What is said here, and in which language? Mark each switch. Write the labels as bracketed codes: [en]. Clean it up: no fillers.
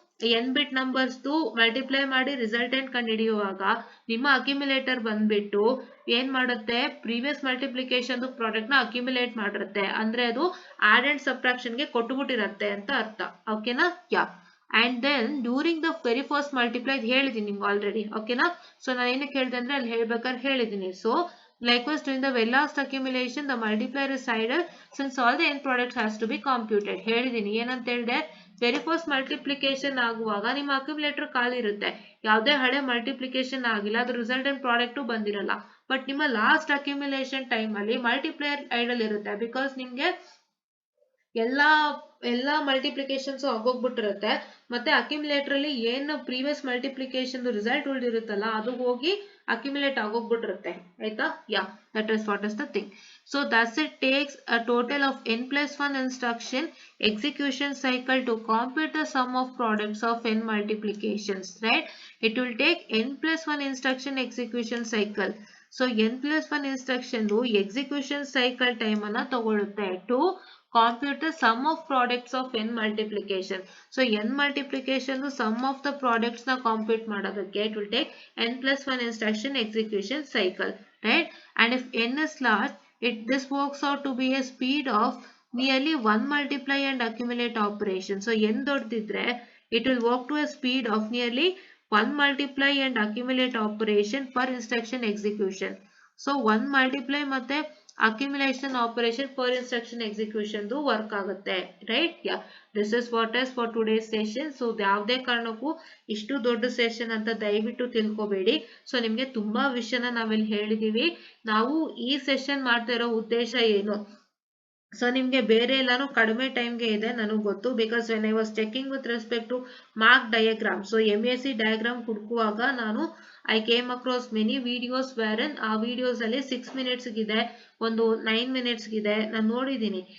[kn] n ಬಿಟ್ numbers multiply ಮಾಡಿ resultant ಕಂಡುಹಿಡಿಯುವಾಗ ನಿಮ್ಮ accumulator ಬಂದ್ಬಿಟ್ಟು ಏನ್ ಮಾಡುತ್ತೆ, ಪ್ರೀವಿಯಸ್ ಮಲ್ಟಿಪ್ಲಿಕೇಶನ್ ಪ್ರಾಡಕ್ಟ್ ನ ಅಕ್ಯುಮುಲೇಟ್ ಮಾಡಿರುತ್ತೆ, ಅಂದ್ರೆ ಅದು ಆಡ್ ಅಂಡ್ ಸಬ್ಟ್ರಾಕ್ಷನ್ ಗೆ ಕೊಟ್ಟುಬಿಟ್ಟಿರತ್ತೆ ಅಂತ ಅರ್ಥ. ಓಕೆನಾ? ಯಾ. [en] and then during the very first multiply [kn] ಹೇಳಿದೀನಿ ನಿಮ್ಗೆ [en] Already. [kn] ಓಕೆನಾ? ಸೊ ನಾನು ಏನಕ್ಕೆ ಹೇಳ್ದೆ ಅಂದ್ರೆ ಅಲ್ಲಿ ಹೇಳ್ಬೇಕಾದ್ರೆ ಹೇಳಿದೀನಿ. [en] So likewise during the very last accumulation the multiplier is higher since all the end products has to be computed. [kn] ಹೇಳಿದೀನಿ ಏನಂತ ಹೇಳಿದೆ, ವೆರಿ ಫಸ್ಟ್ ಮಲ್ಟಿಪ್ಲಿಕೇಶನ್ ಆಗುವಾಗ ನಿಮ್ಮ ಅಕ್ಯುಮುಲೇಟರ್ ಖಾಲಿ ಇರುತ್ತೆ, ಯಾವುದೇ ಹಳೆ ಮಲ್ಟಿಪ್ಲಿಕೇಶನ್ ಆಗಿಲ್ಲ, ಅದು ರಿಸಲ್ಟೆಂಟ್ ಪ್ರಾಡಕ್ಟ್ ಬಂದಿರಲ್ಲ. ಬಟ್ ನಿಮ್ಮ ಲಾಸ್ಟ್ ಅಕ್ಯುಮುಲೇಷನ್ ಟೈಮ್ ಅಲ್ಲಿ ಮಲ್ಟಿಪ್ಲೇಯರ್ ಐಡಲ್ ಇರುತ್ತೆ, ಬಿಕಾಸ್ ನಿಮ್ಗೆ ಎಲ್ಲಾ ಮಲ್ಟಿಪ್ಲಿಕೇಶನ್ಸ್ ಆಗೋಗ್ಬಿಟ್ಟಿರುತ್ತೆ. ಮತ್ತೆ ಅಕ್ಯುಮುಲೇಟರ್ ಅಲ್ಲಿ ಏನು ಪ್ರೀವಿಯಸ್ ಮಲ್ಟಿಪ್ಲಿಕೇಶನ್ ರಿಸಲ್ಟ್ ಉಳಿದಿರುತ್ತಲ್ಲ ಅದು ಹೋಗಿ ಅಕ್ಯುಮುಲೇಟ್ ಆಗೋಗ್ಬಿಟ್ಟಿರುತ್ತೆ. ಆಯ್ತಾ? [en] Yeah, that is what is the thing. So thus it takes a total of n+1 instruction execution cycle to compute the sum of products of n multiplications, right? It will take n+1 instruction execution cycle. So n+1 instruction execution cycle time [kn] ಅನ್ನ ತಗೊಳುತ್ತೆ [en] to compute the sum of products of n multiplication. So n multiplication sum of the products na compute ಮಾಡೋದಕ್ಕೆ it will take n+1 instruction execution cycle, right? And if n is large, this works out to be a speed of nearly 1 multiply and accumulate operation. So n [kn] ದೊಡ್ಡದಿದ್ರೆ [en] it will work to a speed of nearly 1 multiply and accumulate operation per instruction execution. So 1 multiply [kn] ಮತ್ತೆ [en] accumulation operation per instruction execution [kn] work ಆಗುತ್ತೆ, right? [en] Yeah, this is what is for today's session. [kn] So ಯಾವುದೇ ಕಾರಣಕ್ಕೂ ಇಷ್ಟು ದೊಡ್ಡ session ಅಂತ ದಯವಿಟ್ಟು ತಿಳ್ಕೊಬೇಡಿ. So ನಿಮ್ಗೆ ತುಂಬಾ ವಿಷಯನ ನಾವಿಲ್ಲಿ ಹೇಳಿದೀವಿ. ನಾವು ಈ ಸೆಷನ್ ಮಾಡ್ತಾ ಇರೋ ಉದ್ದೇಶ ಏನು, ಸೊ ನಿಮ್ಗೆ ಬೇರೆ ಎಲ್ಲಾನು ಕಡಿಮೆ ಟೈಮ್ಗೆ ಇದೆ ನನಗೆ ಗೊತ್ತು, [en] because when I was checking with respect to mark diagram, [kn] so MAC diagram ಹುಡುಕುವಾಗ ನಾನು [en] I came across many videos wherein [kn] ಆ ವಿಡಿಯೋಸ್ ಅಲ್ಲಿ 6 ಮಿನಿಟ್ಸ್ ಇದೆ, ಒಂದು 9 ಮಿನಿಟ್ಸ್ ಇದೆ, ನಾನು ನೋಡಿದೀನಿ.